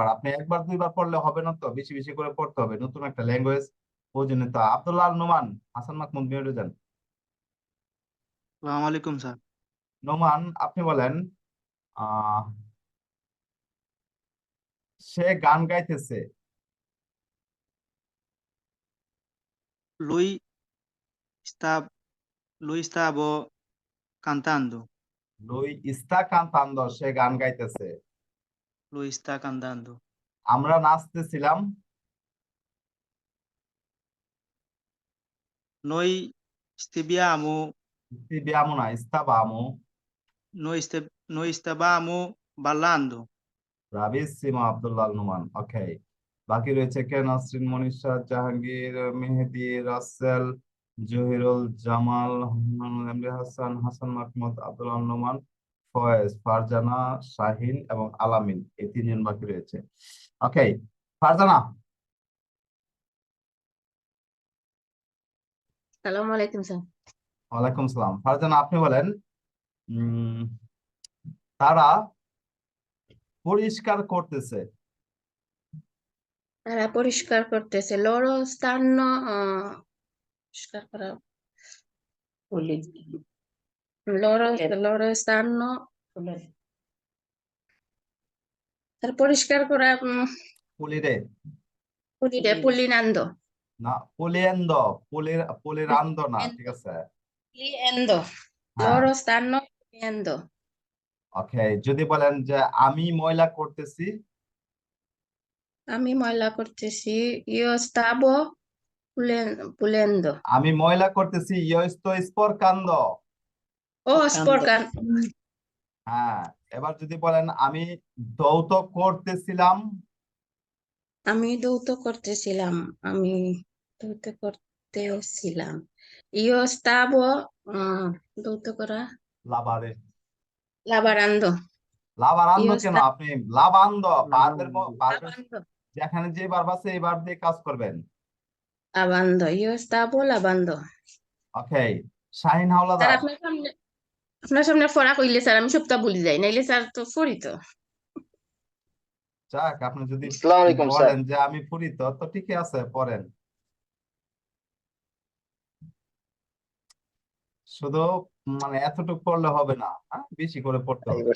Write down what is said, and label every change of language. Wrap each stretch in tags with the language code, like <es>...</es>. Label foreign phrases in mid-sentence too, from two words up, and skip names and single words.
<bn>আপনি একবার দুইবার পড়লে হবে না, তো বেশি বেশি করে পড়তে হবে, নতুন একটা ল্যাঙ্গুয়েজ বোঝেন তো। আব্দুল্লাহ আল নোমান, হাসান মাহমুদ মিউটে যান। আসসালামু আলাইকুম স্যার। নোমান, আপনি বলেন আহ সে গান গাইতেছে।</bn> <it>Lui sta, lui stavo cantando. lui sta cantando,</it> <bn>সে গান গাইতেছে।</bn> <it>Lui sta cantando.</it> <bn>আমরা নাচতেছিলাম।</bn> <it>Noi stiamo,</it> <bn>বিয়ামু না, ইস্তাবামু।</bn> <it>noi stavamo ballando.</it> <bn>ব্রাভিসিমো, আব্দুল্লাহ আল নোমান। ওকে, বাকি রয়েছে কে, নাসরিন, মনীষা, জাহাঙ্গীর, মেহেদি, রাসেল, জহিরুল, জামাল, এমডি হাসান, হাসান মাহমুদ, আব্দুল আল নোমান, ফয়েজ, ফারজানা, শাহিন এবং আলামিন, এই তিনজন বাকি রয়েছে। ওকে, ফারজানা। সালাম আলাইকুম স্যার। ওয়ালাইকুম সালাম। ফারজানা, আপনি বলেন উম তারা পরিষ্কার করতেছে। তারা পরিষ্কার করতেছে।</bn> <it>লoro stanno</it> <bn>পরিষ্কার করা,</bn> <it>loro stanno</it> <bn>তারা পরিষ্কার করা,</bn> <it>পুলিরে pulinando,</it> <bn>না, পুলিয়েন্দ, পুলিরান্দ না, ঠিক আছে।</bn> <it>puliendo,</it> <bn>হ্যাঁ,</bn> <it>loro stanno puliendo,</it> <bn>ওকে। যদি বলেন যে আমি ময়লা করতেছি। আমি ময়লা করতেছি।</bn> <it>io stavo pulendo.</it> <bn>আমি ময়লা করতেছি,</bn> <it>io sto sporcando. Oh, sporcando.</it> <bn>হ্যাঁ, এবার যদি বলেন আমি ধৌত করতেছিলাম। আমি দৌত করতেছিলাম। আমি দৌত করতেছিলাম।</bn> <it>Io stavo</it> <bn>দৌত করা,</bn> <it>লাভারে, lavorando. লাভারান্দ Io</it> <bn>কেন,</bn> <it>stavo</it> <bn>আপনি লাভান্দ, বারবের</bn> <it>lavando.</it> <bn>যেখানে যে ভার্ব আছে এই ভার্ব দিয়ে কাজ করবেন।</bn> <it>Lavando. Io stavo lavando.</it> <bn>ওকে, শাহিন স্যার হাওলাদার। আপনার সামনে পড়া কইলে স্যার আমি সবটা ভুলে যাই, নাইলে স্যার তো পড়ি তো। যাক, আপনি যদি আসসালামু আলাইকুম স্যার। বলেন যে আমি পড়ি, তো তো ঠিকই আছে, পড়েন। শুধু মানে এতটুকু পড়লে হবে না, হ্যাঁ, বেশি করে পড়তে হবে।</bn>